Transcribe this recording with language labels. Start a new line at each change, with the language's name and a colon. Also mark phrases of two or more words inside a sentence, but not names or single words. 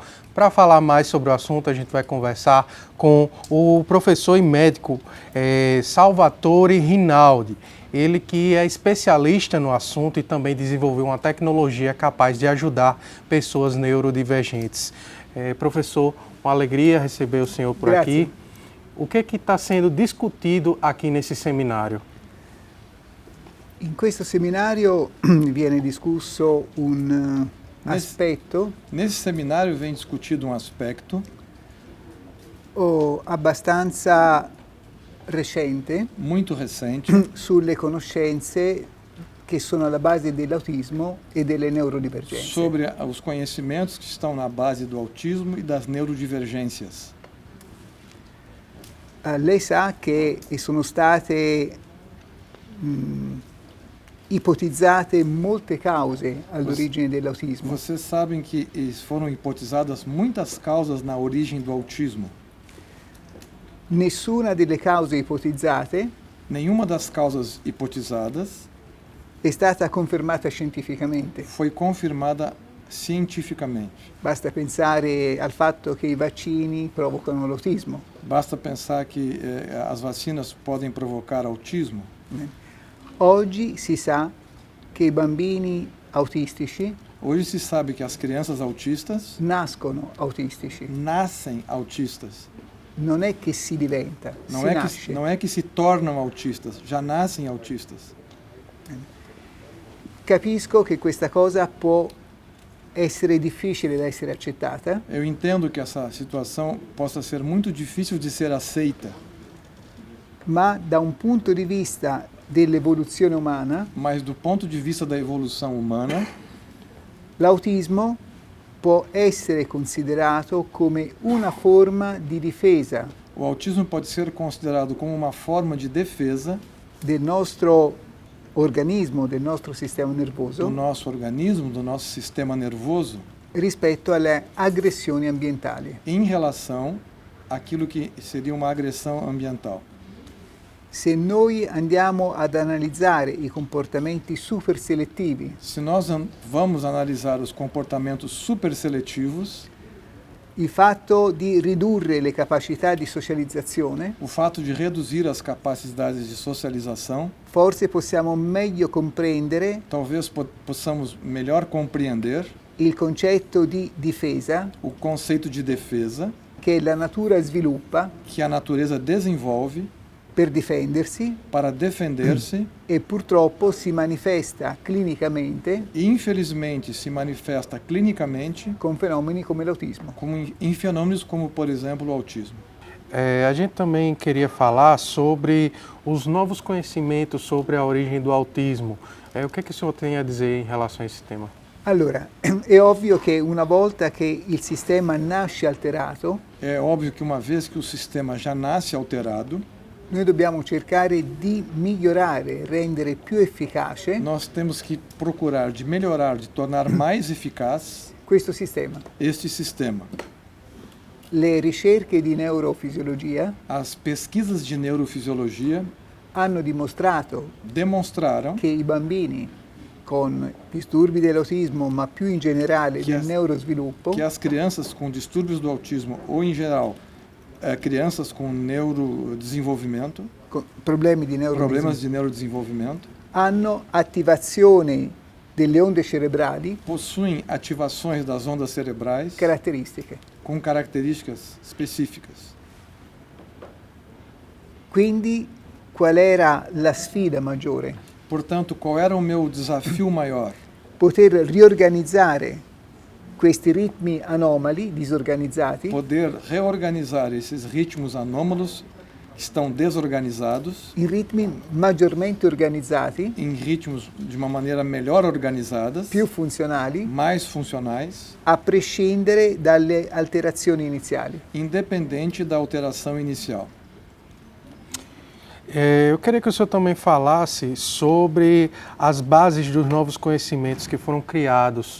Portuguese: Para falar mais sobre o assunto, a gente vai conversar com o professor e médico Salvatore Rinaldi. Ele que é especialista no assunto e também desenvolveu uma tecnologia capaz de ajudar pessoas neurodivergentes. Professor, uma alegria receber o senhor por aqui. O que está sendo discutido aqui nesse seminário?
Italian: In questo seminario viene discusso aspetto.
Portuguese: Nesse seminário vem discutido um aspecto
Italian: abbastanza recente,
Portuguese: muito recente,
Italian: sulle conoscenze che sono alla base dell'autismo e delle neurodivergenze.
Portuguese: Sobre os conhecimentos que estão na base do autismo e das neurodivergências.
Italian: Lei sa che sono state ipotizzate molte cause all'origine dell'autismo.
Portuguese: Vocês sabem que foram hipotizadas muitas causas na origem do autismo.
Italian: Nessuna delle cause ipotizzate,
Portuguese: nenhuma das causas hipotizadas,
Italian: è stata confermata scientificamente.
Portuguese: Foi confirmada cientificamente.
Italian: Basta pensare al fatto che i vaccini provocano l'autismo.
Portuguese: Basta pensar que as vacinas podem provocar autismo.
Italian: Oggi si sa che i bambini autistici
Portuguese: Hoje se sabe que as crianças autistas
Italian: nascono autistici.
Portuguese: nascem autistas.
Italian: Non è che si diventa, si nasce.
Portuguese: Não é que se tornam autistas, já nascem autistas.
Italian: Capisco che questa cosa può essere difficile da essere accettata.
Portuguese: Eu entendo que essa situação possa ser muito difícil de ser aceita.
Italian: Ma da un punto di vista dell'evoluzione umana,
Portuguese: Mas do ponto de vista da evolução humana,
Italian: l'autismo può essere considerato come una forma di difesa
Portuguese: o autismo pode ser considerado como uma forma de defesa
Italian: del nostro organismo, del nostro sistema nervoso,
Portuguese: do nosso organismo, do nosso sistema nervoso,
Italian: rispetto alle aggressioni ambientali.
Portuguese: em relação àquilo que seria uma agressão ambiental.
Italian: Se noi andiamo ad analizzare i comportamenti super selettivi,
Portuguese: Se nós vamos analisar os comportamentos super seletivos,
Italian: il fatto di ridurre le capacità di socializzazione,
Portuguese: o fato de reduzir as capacidades de socialização,
Italian: forse possiamo meglio comprendere
Portuguese: talvez possamos melhor compreender
Italian: il concetto di difesa
Portuguese: o conceito de defesa
Italian: che la natura sviluppa
Portuguese: que a natureza desenvolve
Italian: per difendersi
Portuguese: para defender-se
Italian: e purtroppo si manifesta clinicamente
Portuguese: e infelizmente se manifesta clinicamente
Italian: con fenomeni come l'autismo.
Portuguese: em fenômenos como, por exemplo, o autismo. A gente também queria falar sobre os novos conhecimentos sobre a origem do autismo. O que o senhor tem a dizer em relação a esse tema?
Italian: Allora, è ovvio che una volta che il sistema nasce alterato,
Portuguese: É óbvio que uma vez que o sistema já nasce alterado,
Italian: noi dobbiamo cercare di migliorare, rendere più efficace
Portuguese: nós temos que procurar de melhorar, de tornar mais eficaz
Italian: questo sistema.
Portuguese: este sistema.
Italian: Le ricerche di neurofisiologia
Portuguese: As pesquisas de neurofisiologia
Italian: hanno dimostrato
Portuguese: demonstraram
Italian: che i bambini con disturbi dell'autismo, ma più in generale del neurosviluppo,
Portuguese: que as crianças com distúrbios do autismo ou em geral crianças com neurodesenvolvimento,
Italian: problemi di
Portuguese: problemas de neurodesenvolvimento,
Italian: hanno attivazione delle onde cerebrali
Portuguese: possuem ativações das ondas cerebrais
Italian: caratteristiche.
Portuguese: com características específicas.
Italian: Quindi qual era la sfida maggiore?
Portuguese: Portanto, qual era o meu desafio maior?
Italian: Poter riorganizzare questi ritmi anomali, disorganizzati,
Portuguese: poder reorganizar esses ritmos anômalos que estão desorganizados
Italian: in ritmi maggiormente organizzati,
Portuguese: em ritmos de uma maneira melhor organizadas,
Italian: più funzionali,
Portuguese: mais funcionais,
Italian: a prescindere dalle alterazioni iniziali.
Portuguese: Independente da alteração inicial. Eu queria que o senhor também falasse sobre as bases dos novos conhecimentos que foram criados.